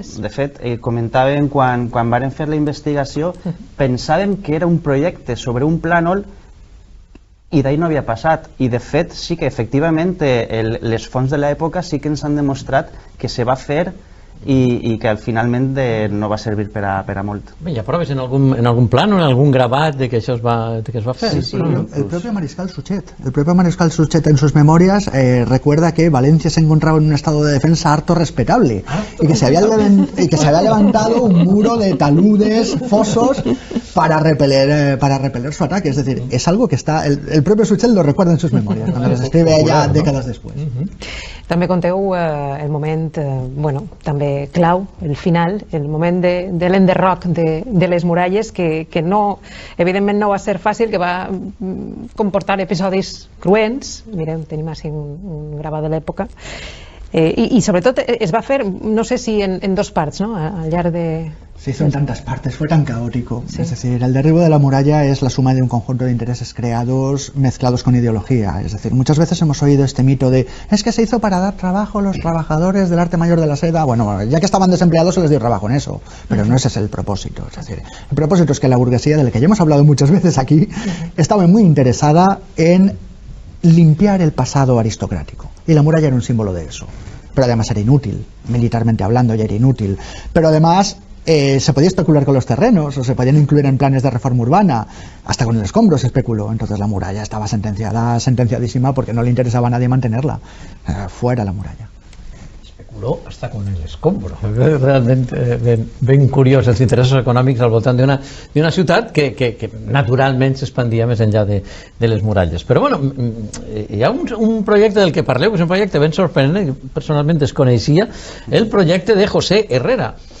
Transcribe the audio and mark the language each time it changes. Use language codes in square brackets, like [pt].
[ca] De fet, comentàvem quan varen fer la investigació, pensàvem que era un projecte sobre un plànol i d'ahir no havia passat, i de fet sí que efectivament les fonts de l'època sí que ens han demostrat que se va fer i que finalment no va servir per a molt. Bé, hi ha proves en algun plano, en algun gravat de que això es va fer? Sí. [es] El propio Mariscal Suchet en sus memorias recuerda que Valencia se encontraba en un estado de defensa harto respetable y que se había levantado un muro de taludes, fosos para repeler su ataque. Es decir, es algo que está el propio Suchet lo recuerda en sus memorias cuando les escribe ya décadas después. [ca] També conteu el moment, també clau, el final, el moment de l'enderroc de les muralles, que no, evidentment no va ser fàcil, que va comportar episodis cruents. Mireu, tenim així un gravat de l'època. I sobretot es va fer, no sé si en dos parts, ¿no? Al llarg de... [es] Se hizo en tantas partes, fue tan caótico. Sí. Es decir, el derribo de la muralla es la suma de un conjunto de intereses creados mezclados con ideología. Es decir, muchas veces hemos oído este mito de es que se hizo para dar trabajo a los trabajadores del arte mayor de la seda. Bueno, ya que estaban desempleados se les dio trabajo en eso, pero no ese es el propósito. Es decir, el propósito es que la burguesía, de la que ya hemos hablado muchas veces aquí, estaba muy interesada en limpiar el pasado aristocrático. Y la muralla era un símbolo de eso. Pero además era inútil, militarmente hablando ya era inútil. Pero además se podía especular con los terrenos o se podían incluir en planes de reforma urbana, hasta con el escombro se especuló. Entonces la muralla estaba sentenciadísima porque no le interesaba a nadie mantenerla. Fuera la muralla. Especuló hasta con el escombro. [ca] Realment ben curiós els interessos econòmics al voltant d'una ciutat que naturalment s'expandia més enllà de les muralles. Però bueno, hi ha un projecte del que parleu, que és un projecte ben sorprenent, que personalment desconeixia, el projecte de José Herrera.